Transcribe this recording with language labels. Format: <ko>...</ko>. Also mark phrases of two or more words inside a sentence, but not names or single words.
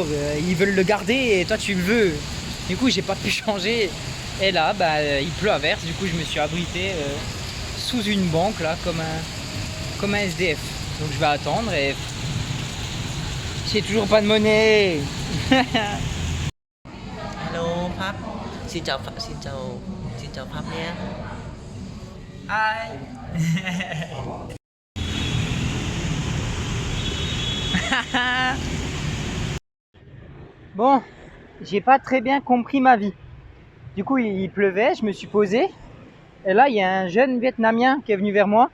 <fr>Ils veulent le garder et toi, tu le veux. Du coup, j'ai pas pu changer. Et là, il pleut à verse. Du coup, je me suis abrité sous une banque, là, comme un SDF. Donc, je vais attendre et j'ai toujours pas de monnaie.</fr> <vi>Hello Pháp. Xin chào Pháp, xin chào Pháp nhé.</vi> <fr>Aïe. Bon, j'ai pas très bien compris ma vie. Du coup, il pleuvait, je me suis posé. Et là, il y a un jeune Vietnamien qui est venu vers moi.</fr>